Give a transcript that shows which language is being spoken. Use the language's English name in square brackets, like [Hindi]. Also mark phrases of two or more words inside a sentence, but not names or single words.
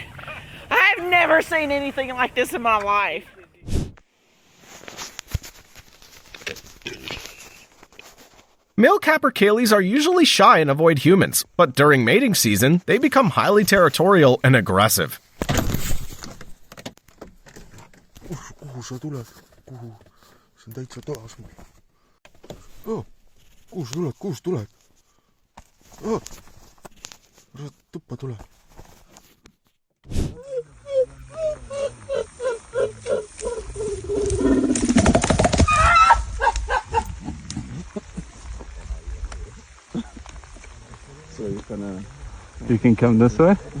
[English] I've never seen anything like this in my life. Male capercaillies are usually shy and avoid humans, but during mating season, they become highly territorial and aggressive. [Estonian] Kuhu sa tuled? Kuhu? See on täitsa toas mul. Oh, kuhu sa tuled? Kuhu sa tuled? Oh, ära tuppa tule. [English] So you can come this way?